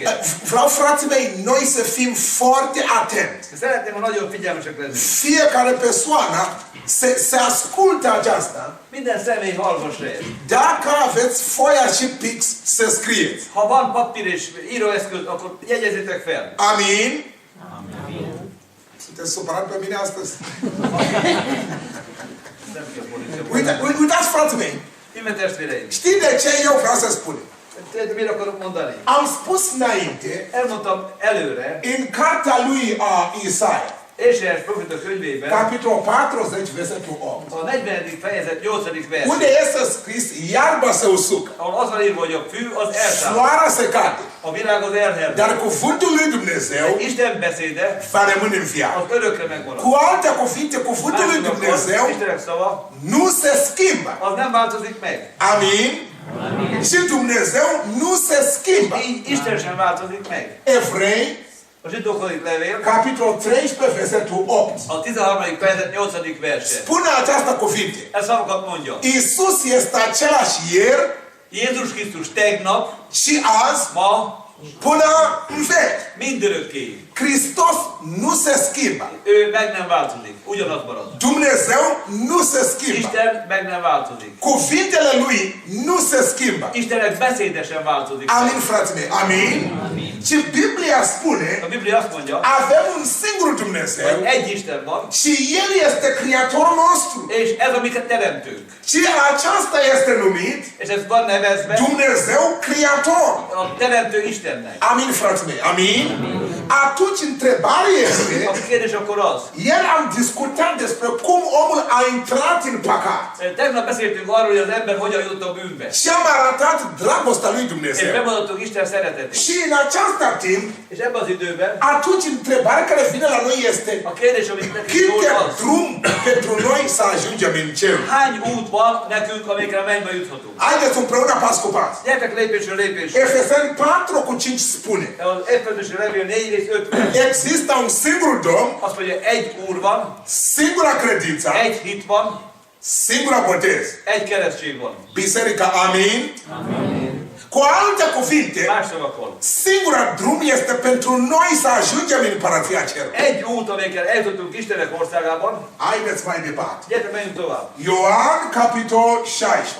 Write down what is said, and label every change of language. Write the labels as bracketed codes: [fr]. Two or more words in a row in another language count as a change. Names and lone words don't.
[ro] Vreau, frații mei, noi să fim foarte atenți. [hu] Szeretném, ha nagyon figyelmesek lennünk. [ro] Fiecare persoană se asculte aceasta. [hu] Minden személy hallgassa ezt. [ro] Dacă aveți foaia și pix, să scrieți. [hu] Ha van papír és íróeszköz, akkor jegyezzétek fel. [ro] Amin. Sunteți supărat pe mine astăzi? [hu] Nem kell fordítani. [ro] Uitați, frații mei. [hu] Ime testvéreim. [ro] Știi de ce eu vreau să spun? [hu] Tudod, mire akarok mondani? [ro] Am spus înainte, [hu] Elmondtam előre, [ro] în cartea lui Isaia, [hu] Ézsaiás proféta könyvében, [ro] capitolul 40, versetul 8. [hu] a 40. fejezet 8. vers, [ro] Unde este scris, iarba se usucă, [hu] ahol az van írva, hogy a fű az elszáll, [ro] floarea se cade, [hu] a világ az elherved. [ro] dar cuvântul lui Dumnezeu [hu] Isten beszéde [ro] va rămâne în viață. [hu] az örökre megmarad. [ro] Cu alte cuvinte, cuvântul lui [hu] Másodszor, [ro] Dumnezeu [hu] Istenek szava, [ro] nu se schimbă. [hu] az nem változik meg. [ro] Amin? Și Dumnezeu nu se schimbă. [hu] Így Isten sem változik meg. [ro] Evrei, [hu] A zsidókhoz levél, [ro] capitolul 13, versetul 8. [hu] a 13. fejezet 8. verse. [ro] Spune această cuvinte. [hu] Ez szavakat mondja. [ro] Iisus este același ieri [hu] Jézus Krisztus tegnap, [ro] și azi [hu] ma, [ro] până în veci. [hu] mindörökké. [ro] Hristos nu se schimbă. [hu] Ő meg nem változik. Ugyanaz marad. [ro] Dumnezeu nu se schimbă. [hu] Isten meg nem változik. [ro] Cuvintele lui nu se schimbă. [hu] Istenek beszéde sem változik. [ro] Amin, frații mei. Amin? Și Biblia spune, [hu] A Biblia azt mondja, [ro] avem un singur Dumnezeu [hu] hogy egy Isten van, [ro] și El este Creatorul nostru. [hu] és ez a mi teremtőnk. [ro] Și aceasta este numit [hu] És ez van nevezve [ro] Dumnezeu Creator. [hu] a teremtő Istennek. [ro] Amin, frații mei. Amin? Atunci întrebarea este, [hu] A kérdés akkor az. [ro] ieri am discutat despre cum omul a intrat în păcat. [hu] Tegnap beszéltünk arról, hogy az ember hogyan jutott a bűnbe. [ro] Și am arătat dragostea lui [hu] És [ro] Dumnezeu. [hu] bemutattuk Isten szeretetét. [ro] Și în această timp, [hu] És ebben az időben [ro] atunci întrebarea care vine la noi este, [hu] a kérdés, amit nekünk [ro] câte [hu] szól az, [ro] drum pentru noi să ajungem în cer? [hu] hány út van nekünk, amikre mennybe juthatunk. [ro] Haideți împreună pas cu pas. [hu] Gyertek lépésről lépésre. [ro] Efeseni 4 cu 5 spune, [hu] Az Efezusi levél 4 rész 5 vers. [ro] există un singur Domn, [hu] Azt mondja, egy úr van, [ro] singura credință, [hu] egy hit van, [ro] singura botez. [hu] egy keresztség van. [ro] Biserica, amin? Cu alte cuvinte, [hu] Más szavakkal. [ro] singura drum este pentru noi să ajungem în Împărăția Cerului. [hu] Egy út, amelyekkel eljutottunk Istenek országában. [ro] Haideți mai departe. [hu] Gyere, menjünk tovább. [ro] Ioan, capitol 16.